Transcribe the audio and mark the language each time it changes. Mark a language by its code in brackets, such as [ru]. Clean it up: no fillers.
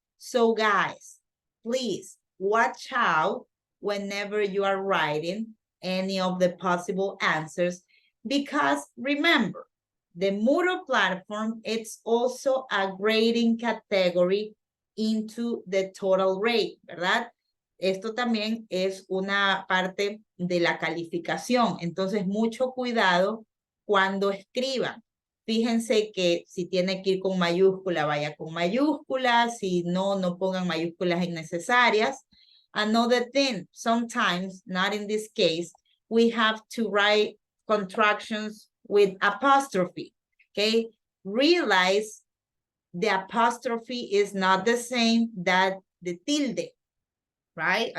[en] So guys, please watch out whenever you are writing any of the possible answers, because remember, the Moodle platform, it's also a grading category into the total rate, ¿verdad? [es] Esto también es una parte de la calificación. Entonces, mucho cuidado cuando escriban. Fíjense que si tiene que ir con mayúscula, vaya con mayúscula. Si no, no pongan mayúsculas innecesarias. [en] Another thing, sometimes, not in this case, we have to write contractions with apostrophe, okay? Realize the apostrophe is not the same that the tilde, right?